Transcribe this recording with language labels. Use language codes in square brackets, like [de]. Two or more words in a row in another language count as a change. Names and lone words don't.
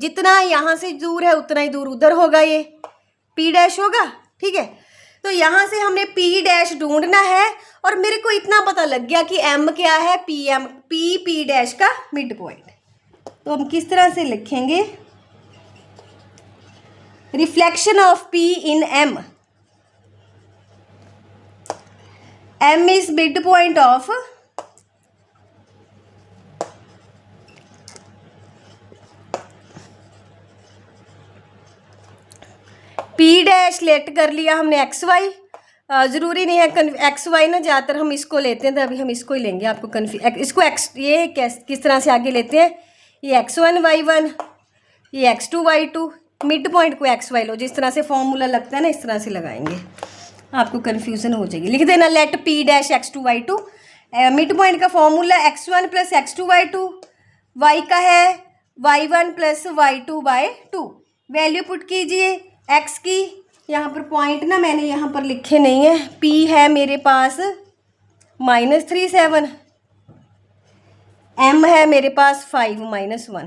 [hi] जितना यहाँ से दूर है उतना ही दूर उधर होगा, ये [en] P dash [hi] होगा। ठीक है, तो यहाँ से हमने [en] P dash [hi] ढूंढना है और मेरे को इतना पता लग गया कि एम क्या है, पी एम, पी डैश का [en] mid point. [hi] तो हम किस तरह से लिखेंगे? [en] reflection of P in M. M is midpoint of P dash let [hi] कर लिया हमने [en] x y. ज़रूरी नहीं है x y ना, ज़्यादातर हम इसको लेते हैं, तो अभी हम इसको ही लेंगे। आपको इसको एक्स, ये किस तरह से आगे लेते हैं? ये x1 y1, ये x2 y2, mid point को x y लो। जिस तरह से फॉर्मूला लगता है ना, इस तरह से लगाएंगे, आपको कन्फ्यूज़न हो जाएगी। लिख देना let P dash x2 y2. mid point का फॉर्मूला x1 plus x2 y2, y का है y1 plus y2 by 2. value put कीजिए x की। यहाँ पर पॉइंट ना मैंने यहाँ पर लिखे नहीं है। p है मेरे पास -37, m है मेरे पास 5 -1।